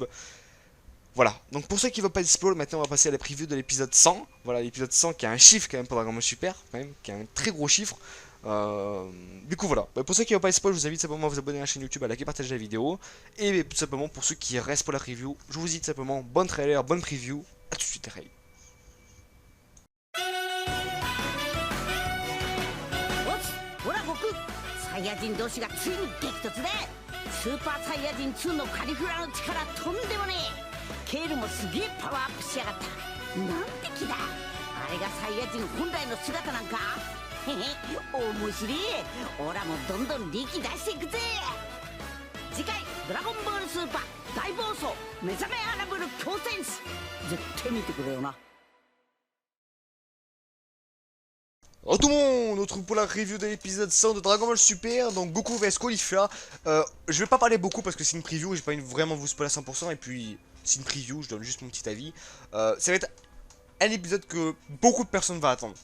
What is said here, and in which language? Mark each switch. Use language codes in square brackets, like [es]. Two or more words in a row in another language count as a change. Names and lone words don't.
[fr] Voilà, donc pour ceux qui ne veulent pas de spoil, maintenant on va passer à la preview de l'épisode 100. Voilà, l'épisode 100 qui a un chiffre quand même pour Dragon Ball Super, quand même, qui a un très gros chiffre. Du coup voilà, pour ceux qui ne veulent pas de spoil, je vous invite simplement à vous abonner à la chaîne YouTube, à liker, partager la vidéo. Et tout simplement pour ceux qui restent pour la preview, je vous dis tout simplement bonne trailer, bonne preview. A tout de suite les rails. [ja] ほら悟空サイヤ人同士がついに激突でスーパーサイヤ人2のカリフラの力とんでもねえケールもすげえパワーアップしやがったなんて気だあれがサイヤ人本来の姿なんかへへ面白いオラもどんどん力出していくぜ次回「ドラゴンボールスーパー大暴走目覚めアラブル強戦士」絶対見てくれよな [fr] Oh tout le monde, on se retrouve pour la review de l'épisode 100 de Dragon Ball Super, donc Goku vs Caulifla. Je vais pas parler beaucoup parce que c'est une preview, j'ai pas envie de vraiment vous spoiler à 100%, et puis c'est une preview, je donne juste mon petit avis. Ça va être un épisode que beaucoup de personnes vont attendre.